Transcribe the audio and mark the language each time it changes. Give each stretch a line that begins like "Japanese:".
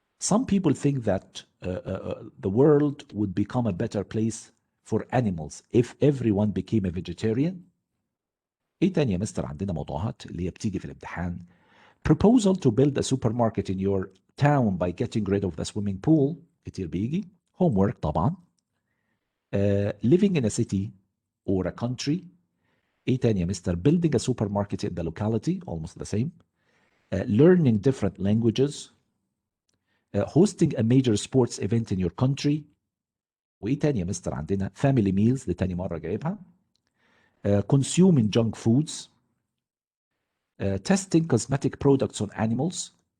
English: Some people think that the world would become a better place for animals if everyone became a vegetarian.
Arabic: ايه تاني يا مستر؟ عندنا موضوعات اللي هي بتيجي في الامتحان.
English: Proposal to build a supermarket in your town by getting rid of the swimming pool.
Arabic: كتير بيجي.
English: Homework طبعا. Living in a city or a country.
Arabic: ايه تاني يا مستر؟
English: Building a supermarket in the locality. Almost the same. Learning different languages. Hosting a major sports event in your country.
Arabic: وايه تاني يا مستر؟ عندنا family meals. دي تاني مرة جايبها.
English: Consuming junk foods. Testing cosmetic products on animals.